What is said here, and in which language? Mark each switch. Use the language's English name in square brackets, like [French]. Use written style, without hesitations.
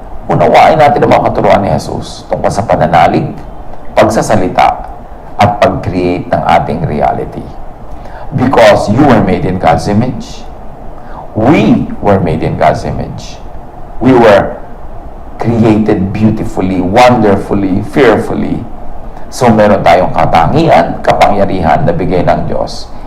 [Filipino] Unawain natin ang mga katuruan ni Jesus tungkol sa pananalig, pagsasalita, at pag-create ng ating reality. [English] Because you were made in God's image. We were made in God's image. We were created beautifully, wonderfully, fearfully. [Filipino] So meron tayong katangian, kapangyarihan na bigay ng Diyos.